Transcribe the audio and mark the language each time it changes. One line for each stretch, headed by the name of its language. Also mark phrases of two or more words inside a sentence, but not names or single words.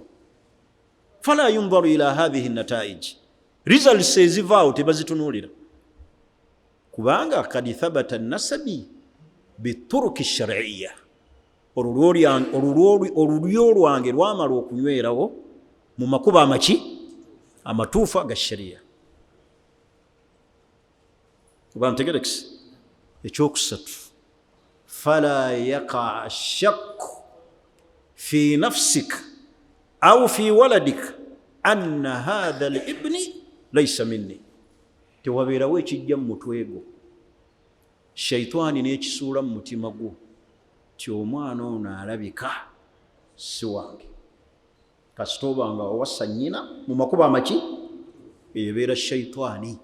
Arabic: فلا ينظر إلى هذه النتائج,
Ganda: results ezivaawo tebazitunuulira, kubanga
Arabic: قد ثبت نسبي بطرق شرعية,
Ganda: olulyo lwange lwamala okunywerawo mu makubo amaki amatuufu aga sharia. Oba ntegerekese. Ekyokusatu,
Arabic: فلا يقع شك في نفسك أو في ولدك أن هذا الابن ليس مني,
Ganda: tewabeerawo ekijja mu mutwe gwo shaitani n'ekisuula mu mutima gwo ti omwana ono alabika si wange, kasita oba nga wawasa nnyina mu makubo amaki, ebeera shaitani.